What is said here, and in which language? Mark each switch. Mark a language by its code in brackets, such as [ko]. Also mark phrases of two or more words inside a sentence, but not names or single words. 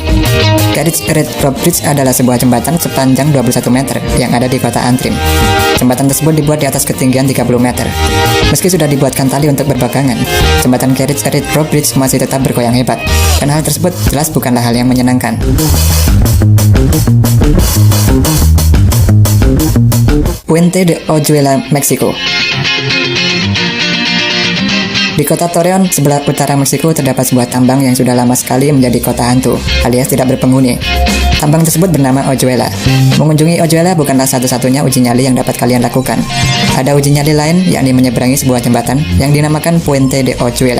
[id] Kerry's Red Rope Bridge adalah sebuah jembatan sepanjang 21 meter yang ada di kota Antrim. Jembatan tersebut dibuat di atas ketinggian 30 meter. Meski sudah dibuatkan tali untuk berbagangan, jembatan Kerry's Red Rope Bridge masih tetap bergoyang hebat, dan hal tersebut jelas bukanlah hal yang menyenangkan. Puente de Oyuela, Meksiko. Di kota Torreon, sebelah utara Meksiko, terdapat sebuah tambang yang sudah lama sekali menjadi kota hantu, alias tidak berpenghuni. Tambang tersebut bernama Oyuela. Mengunjungi Oyuela bukanlah satu-satunya uji nyali yang dapat kalian lakukan. Ada uji nyali lain, yakni menyeberangi sebuah jembatan yang dinamakan Puente de Oyuela.